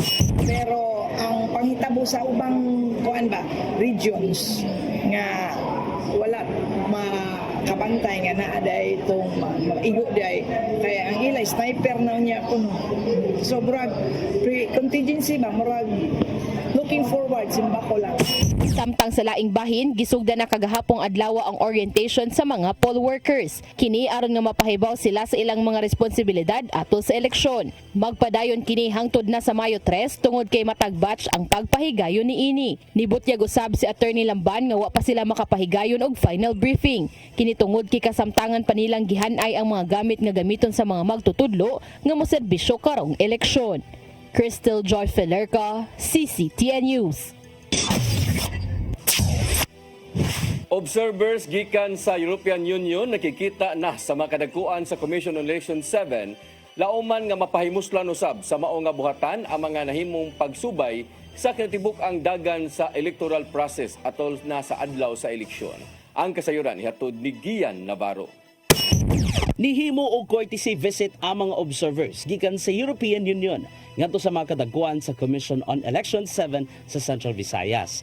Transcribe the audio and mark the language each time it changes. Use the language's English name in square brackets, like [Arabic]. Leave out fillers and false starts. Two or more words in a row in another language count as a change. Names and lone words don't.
[Cebuano] Pero ang panghitabo sa ubang regions nga wala makabantay nga naa day itong mag-igo day kaya ang ilay sniper na niya kuno. So murag contingency ba murag [English] looking forward [Cebuano] simbako lang. Samtang sa laing bahin, gisugda na kagahapong adlaw ang orientation sa mga [English] poll workers. [Cebuano] Kini aron nga mapahibaw sila sa ilang mga responsibilidad atol sa eleksyon. Magpadayon kini hangtod na sa Mayo 3 tungod kay matag batch ang pagpahigayon niini. Nibutyag usab si Attorney Lamban nga wa pa sila makapahigayon og final briefing. Kini tungod kay kasamtangan pa nilang gihanay ang mga gamit nga gamiton sa mga magtutudlo nga moserbisyo karong eleksyon. Crystal Joy Felerca, CCTN News. Observers gikan sa European Union nakikita na sa makadagkuan sa Commission on Election 7 lauman nga mapahimuslan usab sa mao nga buhatan ang mga nahimong pagsubay sa kinatibuk ang dagan sa [English] electoral process [Cebuano] atol na sa adlaw sa eleksyon. Ang kasayuran ihatod ni Gian Navarro. Nihimo og [English] courtesy visit [Cebuano] ang mga observers gikan sa European Union ngadto sa mga kadagkuan sa Commission on Election 7 sa Central Visayas.